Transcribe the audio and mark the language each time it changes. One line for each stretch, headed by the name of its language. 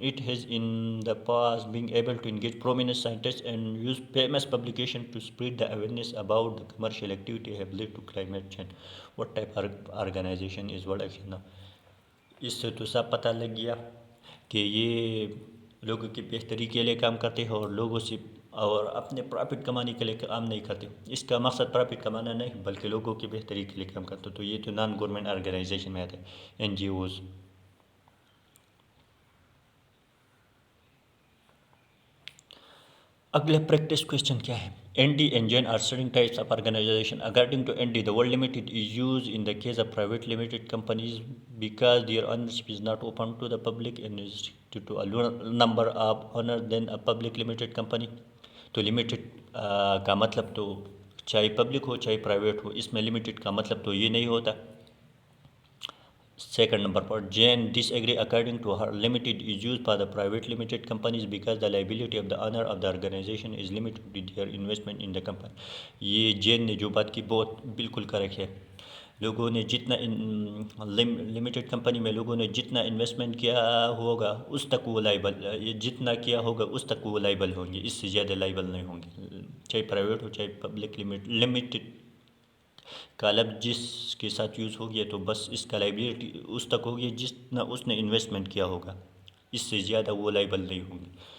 English: It has in the past been able to engage prominent scientists and use famous publications to spread the awareness about the commercial activity have led to climate change. What type of organization is World Action Now?
Urdu: اس سے تو سب پتہ لگ گیا کہ یہ لوگوں کی بہتری کے لیے کام کرتے ہیں اور لوگوں سے اور اپنے پرافٹ کمانے کے لیے کام نہیں کرتے. اس کا مقصد پرافٹ کمانا نہیں بلکہ لوگوں کی بہتری کے لیے کام کرتے. تو یہ تو نان گورنمنٹ آرگنائزیشن میں آتے ہیں، این جی اوز. اگلا پریکٹس کوشچن کیا ہے؟
English: N D and gen are certain types of organization. According to N D the word limited is used in the case of private limited companies because their ownership is not open to the public and is restricted to a number of owners than a public limited company.
Urdu: تو limited کا مطلب تو چاہے public ہو چاہے private ہو، اس میں limited کا مطلب تو یہ نہیں ہوتا. Second number per Jain dish agri.
English: According to her limited is use for the private limited companies because the liability of the owner of the organisation is limited to their investment in the company.
Urdu: یہ جین نے جو بات کی بہت بالکل correct ہے. لوگوں نے جتنا لمیٹڈ کمپنی میں لوگوں نے جتنا انویسٹمنٹ کیا ہوگا اس تک وہ لائبل، جتنا کیا ہوگا اس تک وہ لائبل ہوں گے، اس سے زیادہ لائبل نہیں ہوں گے. چاہے پرائیویٹ ہو چاہے پبلک. لمیٹڈ کا لفظ جس کے ساتھ یوز ہو گیا تو بس اس کا لائبلٹی اس تک ہوگی جتنا اس نے انویسٹمنٹ کیا ہوگا، اس سے زیادہ وہ لائبل نہیں ہوں گے.